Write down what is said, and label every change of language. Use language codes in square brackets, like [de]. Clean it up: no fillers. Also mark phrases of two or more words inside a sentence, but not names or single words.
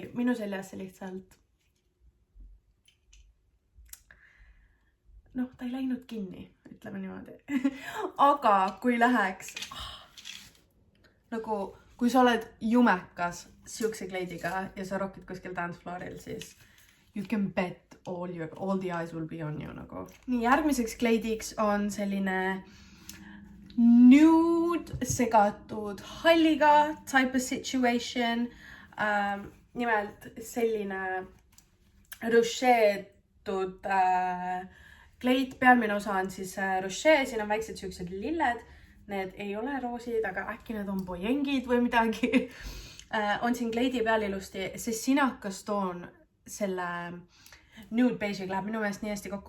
[et] Minu seljas see lihtsalt... ta ei läinud kinni, ütleme niimoodi. Aga kui läheks... Nagu, kui sa oled jumekas siukse kleidiga ja sa rockid kuskil [en] dance flooril, [et] siis [en] you can bet all the eyes will be on you. [et] Nagu. Nii, järgmiseks kleidiks on selline nude segatud halliga [en] type of situation. [et] Nimelt selline rušeetud kleit. Pealmine osa on siis rušee, siin on väiksed siuksed lilled. Need ei ole roosid, aga äkki need on bojengid või midagi. On siin kleidi peal ilusti. See sinakas toon selle [en] nude beige'iga [et] läheb minu meelest nii hästi kokku.